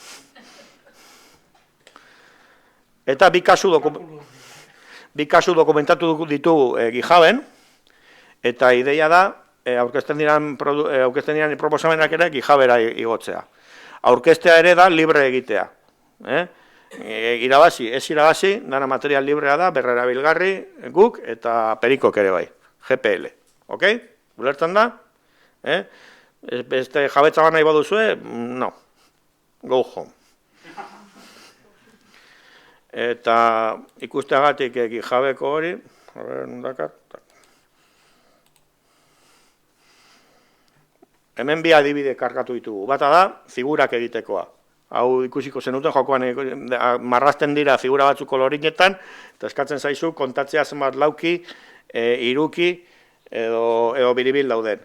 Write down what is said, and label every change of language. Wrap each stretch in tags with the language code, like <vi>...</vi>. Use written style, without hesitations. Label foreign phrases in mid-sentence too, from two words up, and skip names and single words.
<eu>Eta bi kasu dokumentatu ditugu GitHuben, eta ideia da, aurkezten diran proposamenak ere GitHubera igotzea. Aurkeztea ere da libre egitea. Irabazi, ez irabazi, dana material librea da, berrerabilgarri guk eta perikok ere bai, GPL. Ok? Ulertzen da? Beste jabetza nahi baduzue?</eu> <en>No. Go home.</en> <eu>Eta ikusteagatik GitHubeko hori, hemen bi adibide kargatu ditugu. Bata da, figurak egitekoa. Hau ikusiko zenuten, jokoan marrazten dira figura batzuk kolorinetan, eta eskatzen zaizu kontatzea zenbat lauki, hiruki edo biribil dauden.</eu>